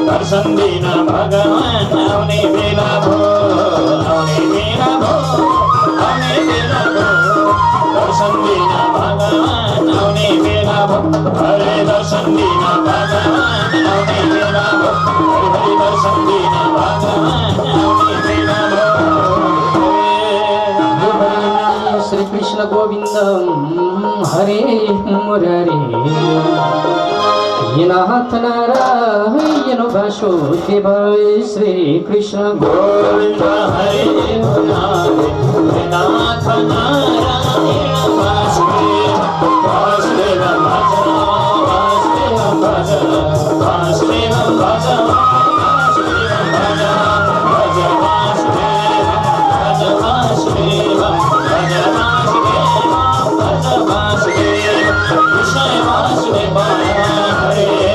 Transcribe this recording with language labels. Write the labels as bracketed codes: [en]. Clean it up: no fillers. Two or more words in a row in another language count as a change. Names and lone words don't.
[ne] दर्शन दिन भगवान आउने बेला भो आउने बेला भो आउने बेला भो दर्शन दिन भगवान आउने बेला भो हरे दर्शन दिन भगवान आउने बेला भो हरि दर्शन दिन भगवान आउने बेला भो [sa] श्री कृष्ण गोविंद हरे मुरारे नाथ नारायण वासुदेव श्री कृष्ण गोविंद हरे नाथ नारायण वासुदेव वासुदेव भज वासुदेव भज वासुदेव भज वासुदेव भज भज वासुदेव भज वासुदेव भज वासुदेव भज वासुदेव कृष्ण वासुदेव हरे